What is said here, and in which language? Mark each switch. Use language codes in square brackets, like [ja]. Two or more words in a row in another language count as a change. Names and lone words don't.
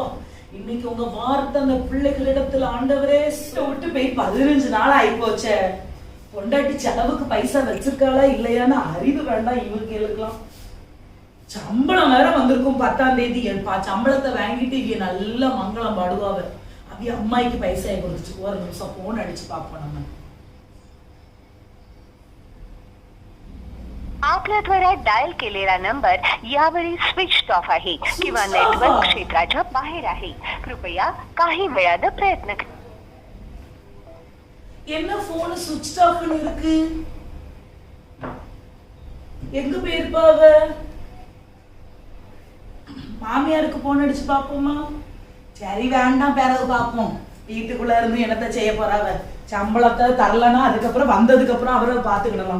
[ta] இன்னைக்கு உங்க வார்த்தை அந்த பிள்ளைகளிடத்துல ஆண்டவரே விட்டு போய் 15 நாள் ஆகி போச்சே. பொண்டாட்டி செலவுக்கு பைசா வச்சிருக்காளா இல்லையான்னு அறிவு வேண்டாம் இவருக்கு எழுக்கலாம். சம்பளம் வேற வந்திருக்கும் 10ஆம் தேதி. சம்பளத்தை வாங்கிட்டு இவ நல்ல மங்களம் பாடுவாவ. அவிய அம்மாய்க்கு பைசா கொடுத்துச்சு. ஒரு நிமிஷம் போன் அடிச்சு பாப்போம் நம்ம. [mr] आपल्या द्वारा डायल केलेला नंबर यावेळी [en] switch off [mr] आहे किंवा नेटवर्क क्षेत्राच्या बाहेर आहे. कृपया काही वेळात प्रयत्न करा. [ta] என்ன போன் [en] switch off-னு [ta] இருக்கு? எங்க போயிருப்பாவ? மாமியாருக்கு போன் அடிச்சு பாப்போமா? சரி வேண்டாம், பிறகு பாப்போம். வீட்டுக்குள்ள இருந்து என்னத்த செய்ய போறாவ? சம்பளத்தை தரலன்னா அதுக்கப்புறம் வந்ததுக்கு அப்புறம் அவரை பாத்துக்கிடலாம்.